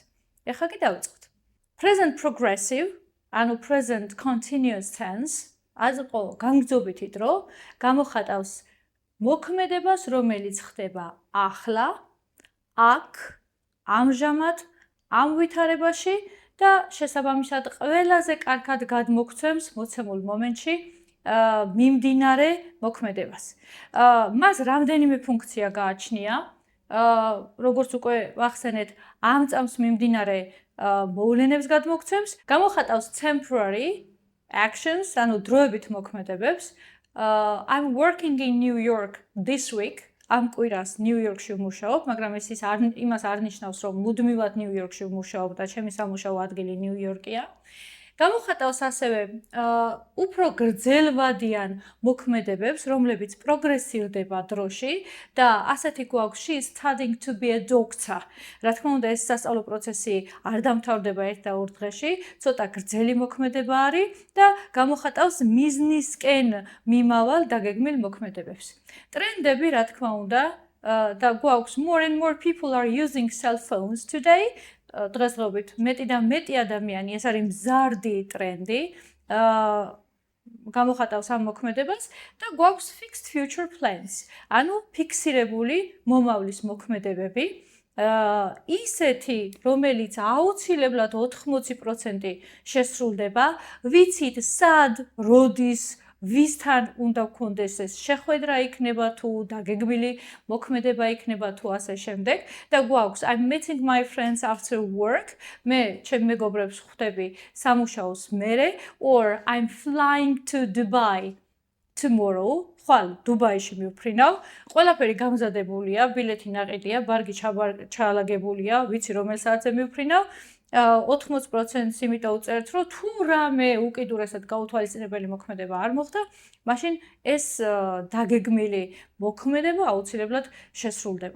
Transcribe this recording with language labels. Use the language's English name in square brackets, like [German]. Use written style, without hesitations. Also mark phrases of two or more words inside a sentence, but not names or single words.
[Georgian] ეხლა კი დავიწყოთ. [English] Present progressive [Georgian] ანუ [English] present continuous tense, [Georgian] აწყვო განგზობითი დრო, გამოხატავს მოქმედებას, რომელიც ხდება ახლა, აქ, ამჟამად, ამ ვითარებაში და შესაბამისად ყველაზე კარგად გადმოგცემს მოცემულ მომენტში მიმდინარე მოქმედებას. მას რამდენიმე ფუნქცია გააჩნია, როგორც უკვე ვახსენეთ, ამ წამს მიმდინარე მოვლენებს გადმოგცემს, გამოხატავს [English] temporary actions, [Georgian] ანუ დროებით მოქმედებებს. [English] I'm working in New York this week. [Georgian] ამ კვირას ნიუ-იორკში ვმუშაობ, მაგრამ ეს იმას არ ნიშნავს, რომ მუდმივად ნიუ-იორკში ვმუშაობ და ჩემი სამუშაო ადგილი ნიუ-იორკია. გამოხატავს ასევე უფრო გრძელვადიან მოქმედებებს, რომლებიც პროგრესირდება დროში და ასეთი გვაქვს [English] she is studying to be a doctor. [Georgian] რა თქმა უნდა, ეს სასწავლო პროცესი არ დამთავრდება ერთ და ორ დღეში, ცოტა გრძელი მოქმედება არის და გამოხატავს მიზნისკენ მიმავალ დაგეგმილ მოქმედებებს. ტრენდები, რა თქმა უნდა, და გვაქვს [English] more and more people are using cell phones today. [Georgian] დღესდღეობით მეტი და მეტი ადამიანი, ეს არის მზარდი ტრენდი, გამოხატავს ამ მოქმედებას და გვაქვს [English] fixed future plans, [Georgian] ანუ ფიქსირებული მომავლის მოქმედებები, ისეთი, რომელიც აუცილებლად 80% შესრულდება, ვიცით სად, როდის, ვისთან უნდა გქონდეს ეს შეხვედრა იქნება თუ დაგეგმილი მოქმედება იქნება თუ ასე შემდეგ და გვაქვს [English] I'm meeting my friends after work, [Georgian] მე ჩემ მეგობრებს ხვდები სამუშაოს მერე, [English] or I'm flying to Dubai tomorrow, [Georgian] ხვალ დუბაიში მივფრინავ, ყველაფერი გამზადებულია, ბილეთი ნაყიდია, ბარგი ჩაალაგებულია, ვიცი რომელ საათზე მივფრინავ. 80% იმიტომ უწერთ, რომ თუ რამე უკიდურესად გაუთვალისწინებელი მოქმედება არ მოხდა, მაშინ ეს დაგეგმილი მოქმედება აუცილებლად შესრულდება.